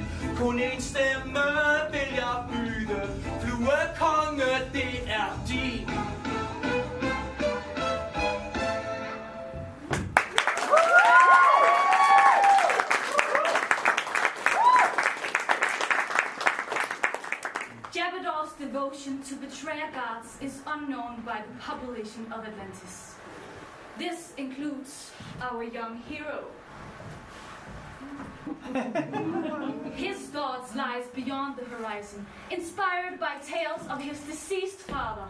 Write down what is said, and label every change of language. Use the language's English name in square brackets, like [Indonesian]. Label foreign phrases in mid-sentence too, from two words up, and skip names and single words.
[Danish] Kun en stemme vil jeg byde, fluekonge, det er din. [English] Jabador's devotion to betrayer gods is unknown by the population of Atlantis. This includes our young hero. His thoughts lies beyond the horizon, inspired by tales of his deceased father.